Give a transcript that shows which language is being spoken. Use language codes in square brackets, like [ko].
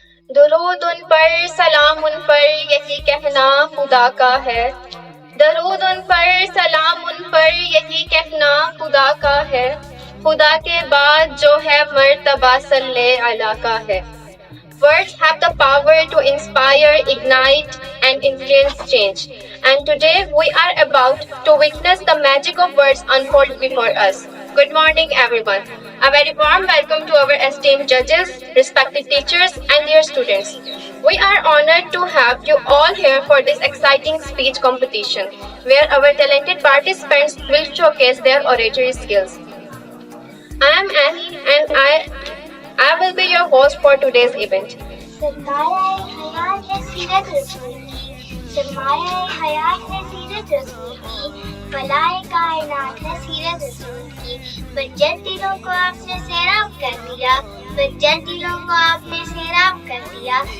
[ur] درود ان پر سلام ان پر یہی کہنا خدا کا ہے. درود ان پر سلام ان پر یہی کہنا خدا کا ہے. خدا کے بعد جو ہے مرتبہ صلی علی کا ہے. [en] Words have the power to inspire, ignite, and influence change. And today we are about to witness the magic of words unfold before us. Good morning, everyone. A very warm welcome to our esteemed judges, respected teachers, and dear students. We are honored to have you all here for this exciting speech competition, where our talented participants will showcase their oratory skills. I am Annie, and I will be your host for today's event. [ur] سرمایہ حیات ہے سیرت رسول کی، سرمایہ حیات ہے سیرت رسول کی، فلاح کائنات ہے سیرت رسول کی. بجت دلوں کو آپ نے سیراب کر دیا، بجت دلوں کو آپ نے سیراب کر دیا.